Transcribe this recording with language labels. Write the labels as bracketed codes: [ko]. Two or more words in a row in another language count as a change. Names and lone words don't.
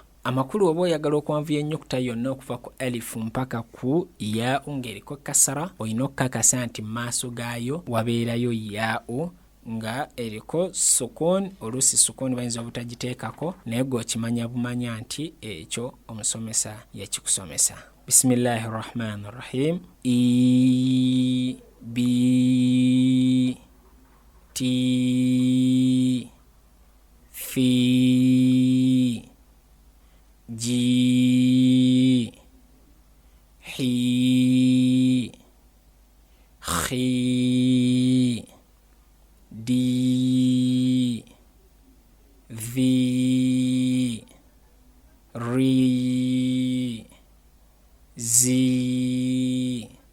[lg] Amakulu oba oyagala okuwanvuya ennyukuta yonna okuva ku alifu mpaka ku yaau ng'eriko kasra, olina okukakasa nti mu maaso gaayo wabeerayo yaau nga eriko sukun. Oluusi sukun bayinza obutagiteekako, naye gweokimanya bumanya nti ekyo omusomesa yakikusomesa. [ar] بسم الله الرحمن الرحيم. I, bi, ti, fi, ji, hi, khi, di, vi, ri, zi,